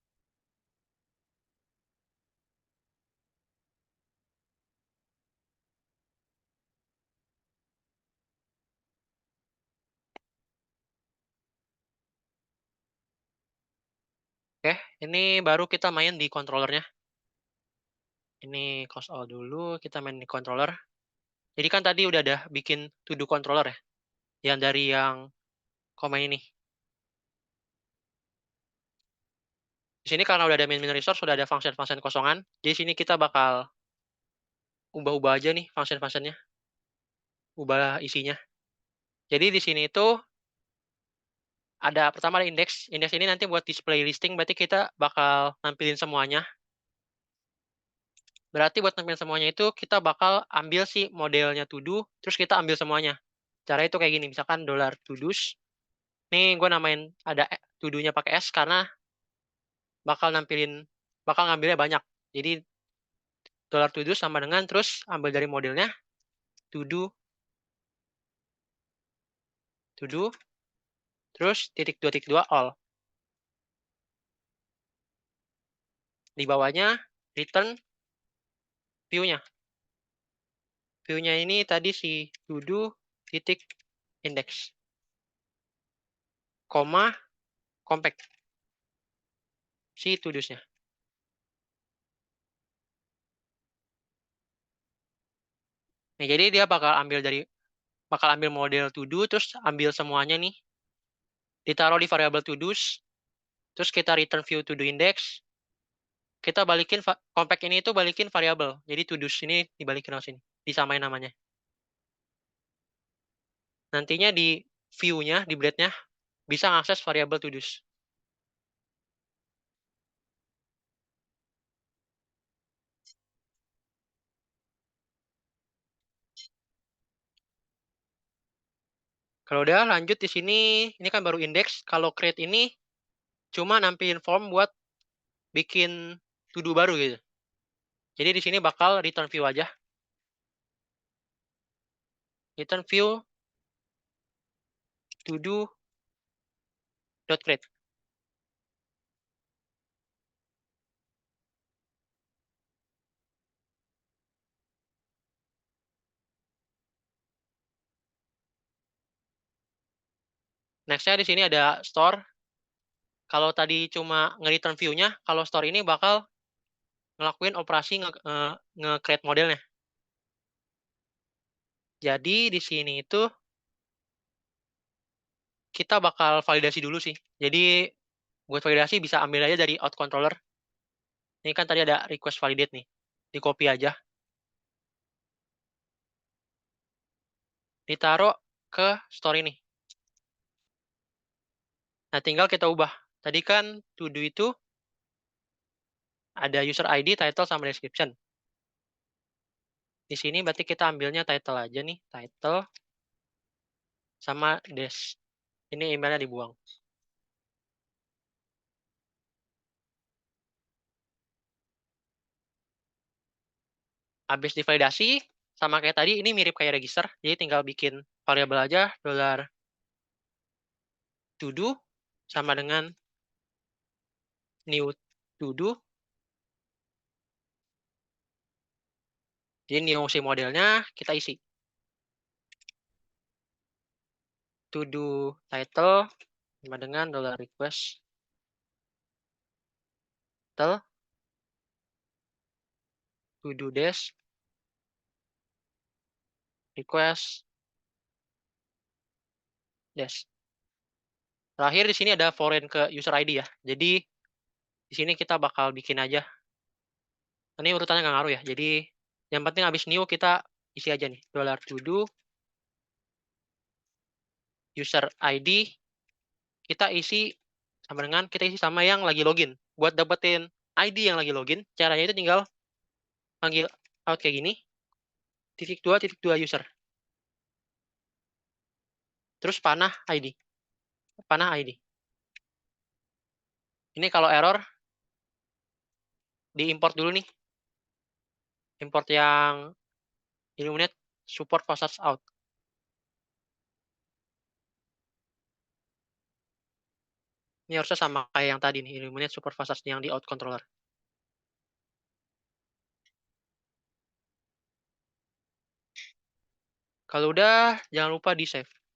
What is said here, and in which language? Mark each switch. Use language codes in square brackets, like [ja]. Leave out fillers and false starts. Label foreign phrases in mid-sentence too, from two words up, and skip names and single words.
[id] Oke, ini baru kita main di controllernya. Ini [en] close all [id] dulu, kita main di controller. Jadi kan tadi udah ada bikin [en] to do controller [id] ya, yang dari yang command ini. Di sini karena udah ada [en] main resource, [id] sudah ada function-function kosongan. Jadi sini kita bakal ubah-ubah aja nih function-functionnya, ubah isinya. Jadi di sini itu pertama ada index. Index ini nanti buat [en] display listing, [id] berarti kita bakal nampilin semuanya. Berarti buat nampilin semuanya itu kita bakal ambil si modelnya to do, terus kita ambil semuanya. Cara itu kayak gini, misalkan $todos. Nih gue namain ada to do-nya pakai S karena bakal ngambilnya banyak. Jadi $todos sama dengan terus ambil dari modelnya to do, terus .2 all. Di bawahnya [en] return view-nya. [id] View-nya ini tadi si to do titik index, koma compact si to do-nya. Nah, jadi dia bakal ambil model to do, terus ambil semuanya nih, ditaruh di variable to do's, terus kita [en] return view to do index, [id] kita balikin compact ini itu balikin variable. Jadi to do's ini dibalikin ke sini, disamain namanya. Nantinya di view-nya, di blade-nya bisa ngakses variable to do's. Kalau udah lanjut di sini, ini kan baru index. Kalau create ini cuma nampilin form buat bikin to do baru gitu. Jadi di sini bakal [en] return view [id] aja. [en] Return view to do .create. [id] Next-nya di sini ada store. Kalau tadi cuma [en] nge-return view-nya, [id] kalau store ini bakal ngelakuin operasi nge-create modelnya. Jadi di sini itu kita bakal validasi dulu sih. Jadi buat validasi bisa ambil aja dari out controller. Ini kan tadi ada [en] request validate [id] nih. Di copy aja. Ditaruh ke story nih. Nah, tinggal kita ubah. Tadi kan to do itu ada [en] user ID, [id] title, sama description. Di sini berarti kita ambilnya title aja nih. Title sama des. Ini emailnya dibuang. Habis divalidasi, sama kayak tadi, ini mirip kayak register. Jadi tinggal bikin variabel aja, $to do, sama dengan new to do. Jadi new si modelnya kita isi. To do title sama dengan $request title to do des request des. Terakhir di sini ada foreign ke [en] user ID [id] ya. Jadi di sini kita bakal bikin aja. Ini urutannya nggak ngaruh ya. Jadi yang penting habis new kita isi aja nih $to do [en] user ID [id] kita isi sama yang lagi login. Buat dapetin ID yang lagi login, caranya itu tinggal panggil out kayak gini, _2 user. Terus panah ID. Ini kalau error, diimport dulu nih. Import yang [en] Illuminate support passage out. [id] Ini harusnya sama kayak yang tadi nih, [en] Illuminate support passage [id] yang di [en] out controller. [id] Kalau udah, jangan lupa di save.